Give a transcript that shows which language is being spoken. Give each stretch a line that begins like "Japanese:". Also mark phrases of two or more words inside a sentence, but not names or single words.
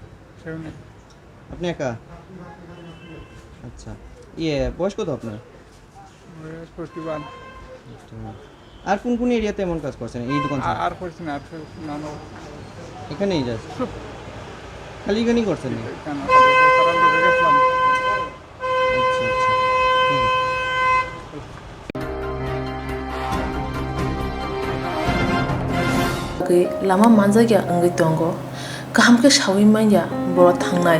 Bangla: আপনি একা? আচ্ছা বয়স কত আপনার? 41। আর কোন কোন এরিয়াতে এমন কাজ করছেন এই দোকান? আর করছি না এখানেই যাচ্ছে খালি এখানেই করছেন?
Kok Borok: lama manjagya angai tongo kaham ke shawi manya boro thangnai